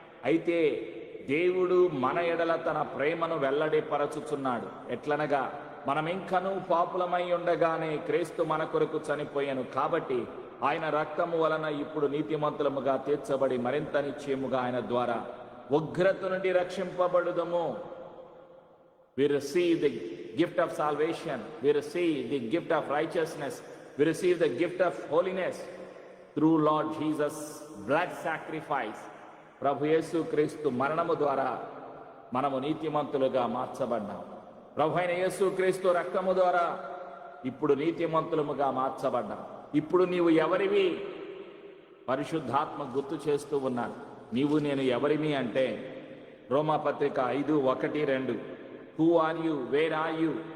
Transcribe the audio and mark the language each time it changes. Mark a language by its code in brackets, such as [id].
[te] అయితే దేవుడు మన ఎడల తన ప్రేమను వెల్లడిపరచుచున్నాడు. ఎట్లనగా మనమింకనూ పాపులమై ఉండగానే క్రీస్తు మన కొరకు చనిపోయాను. కాబట్టి ఆయన రక్తము వలన ఇప్పుడు నీతిమంతులముగా తీర్చబడి మరింత నిశ్చయముగా ఆయన ద్వారా ఉగ్రత నుండి రక్షింపబడుదము. [en] We receive the gift of salvation. We receive the gift of righteousness. We receive the gift of holiness through Lord Jesus' blood sacrifice. [te] ప్రభు యేసు క్రీస్తు మరణము ద్వారా మనము నీతిమంతులుగా మార్చబడ్డాం. ప్రభు అయిన యేసు క్రీస్తు రక్తము ద్వారా ఇప్పుడు నీతిమంతులముగా మార్చబడ్డాం. ఇప్పుడు నీవు ఎవరివి? పరిశుద్ధాత్మ గుర్తు చేస్తూ ఉన్నాను. నీవు నేను ఎవరిమి అంటే రోమా పత్రిక 5:1-2. [en] Who are you? Where are you?